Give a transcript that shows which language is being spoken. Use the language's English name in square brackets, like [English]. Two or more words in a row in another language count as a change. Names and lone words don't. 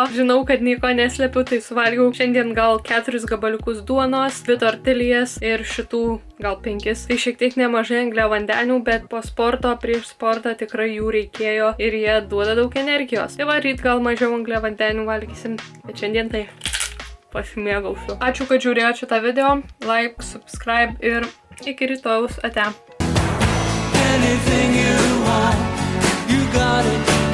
[Lithuanian] Žinau, kad nieko neslepiu, tai suvalgiau šiandien gal 4 gabaliukus duonos, 2 tortilijas ir šitų gal 5. Tai šiek tiek nemažai angliavandenių, bet po sporto, prieš sportą tikrai jų reikėjo ir jie duoda daug energijos. Tai va, ryt gal mažiau angliavandenių valgysim, bet šiandien tai pasimėgausiu. Ačiū, kad žiūrėjote šitą video, [English] like, subscribe [Lithuanian] ir iki rytojaus, ate. [English] Anything you want, you got it.